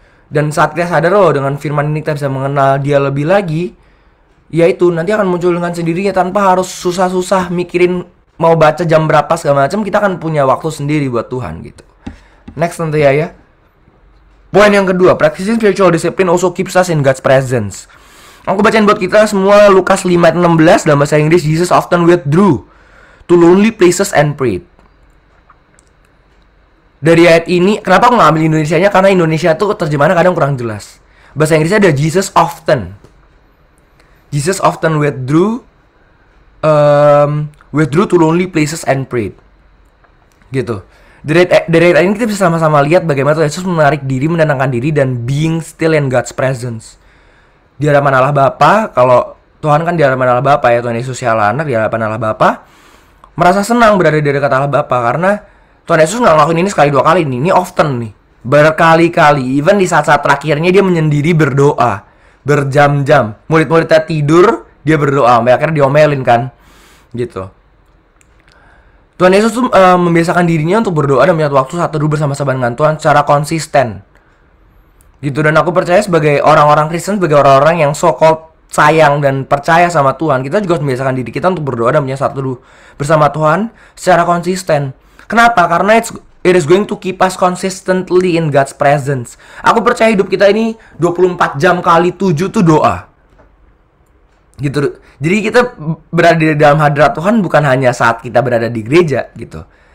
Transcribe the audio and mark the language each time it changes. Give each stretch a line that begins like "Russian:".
Indonesian: Dan saat kita sadar dengan firman ini kita bisa mengenal dia lebih lagi, yaitu nanti akan muncul dengan sendirinya tanpa harus susah-susah mikirin mau baca jam berapa segala macam, kita akan punya waktu sendiri buat Tuhan gitu. Next nanti ya. Poin yang kedua,
English: practicing spiritual discipline also keeps us in God's presence.
Indonesian: Aku bacain buat kita semua Lukas 5 ayat 16 dalam bahasa Inggris.
English: Jesus often withdrew to lonely places and prayed.
Indonesian: Dari ayat ini, kenapa aku nggak ambil Indonesianya? Karena Indonesia tuh terjemahannya kadang kurang jelas. Bahasa Inggrisnya ada Jesus often.
English: Jesus often withdrew to lonely places and prayed.
Indonesian: Gitu. Dari ayat ini kita bisa sama-sama lihat bagaimana Tuhan Yesus menarik diri, menenangkan diri, dan
English: being still in God's presence.
Indonesian: Di hadapan Allah Bapa, kalau Tuhan kan di hadapan Allah Bapa ya, Tuhan Yesus ya anak di hadapan Allah Bapa, merasa senang berada di dekat Allah Bapa karena Tuhan Yesus nggak ngelakuin ini sekali dua kali nih, ini often nih, berkali-kali. Even di saat-saat terakhirnya dia menyendiri berdoa berjam-jam. Murid-muridnya tidur, dia berdoa, sampai akhirnya diomelin kan, gitu. Tuhan Yesus tuh membiasakan dirinya untuk berdoa dan menyatu waktu saat teduh bersama-sama dengan Tuhan secara konsisten. Gitu, dan aku percaya sebagai orang-orang Kristen, sebagai orang-orang yang so-called sayang dan percaya sama Tuhan, kita juga harus membiasakan diri kita untuk berdoa dan menyatu teduh bersama Tuhan secara konsisten. Kenapa?
English: Karena it is going to keep us consistently in God's presence.
Indonesian: Aku percaya hidup kita ini 24 jam kali 7 tuh doa. Gitu. Jadi kita berada di dalam hadirat Tuhan bukan hanya saat kita berada di gereja gitu.